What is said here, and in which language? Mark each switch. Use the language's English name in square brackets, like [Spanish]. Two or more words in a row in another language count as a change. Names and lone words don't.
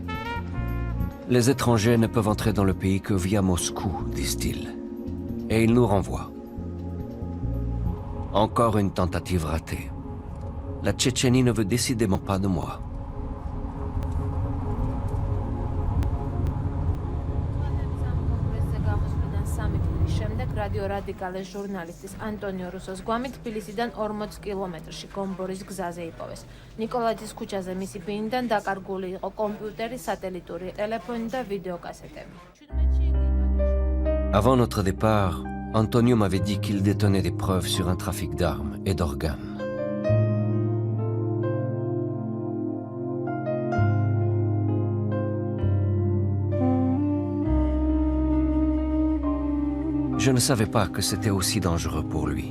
[French] Les étrangers ne peuvent entrer dans le pays que via Moscou, disent-ils. Et ils nous renvoient. Encore une tentative ratée. La Tchétchénie ne veut décidément pas de moi. [Georgian] რადიორადიკალეს ჟურნალისტის ანტონიო რუსოს გვამით თბილისიდან 40 კილომეტრში გომბორის გზაზე იპოვეს. ნიკოლაძის ქუჩაზე მისი ბინიდან დაკარგული იყო კომპიუტერი, სატელიტური ტელეფონი და ვიდეოკასეტები. [French] Avant notre départ, Antonio m'avait dit qu'il détenait des preuves sur un trafic d'armes et d'organes. Je ne savais pas que c'était aussi dangereux pour lui.